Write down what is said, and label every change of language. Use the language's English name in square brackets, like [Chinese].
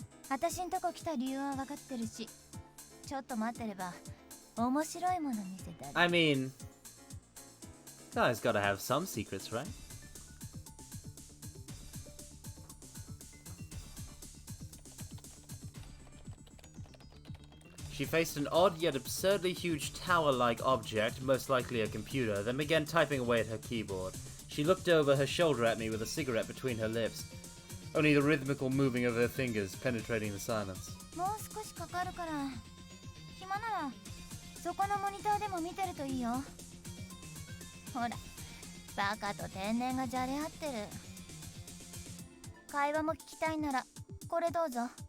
[Japanese] 私んとこ来た理由は分かってるし、ちょっと待ってれば面白いもの見せてあげる。 [English] I mean, guys gotta have some secrets, right? She faced an odd yet absurdly huge tower-like object, most likely a computer, then began typing away at her keyboard. She looked over her shoulder at me with a cigarette between her lips. Only the rhythmical moving of her fingers penetrating the silence. [Japanese] もう少しかかるから、暇ならそこのモニターでも見てるといいよ。ほら、バカと天然がじゃれ合ってる。会話も聞きたいならこれどうぞ。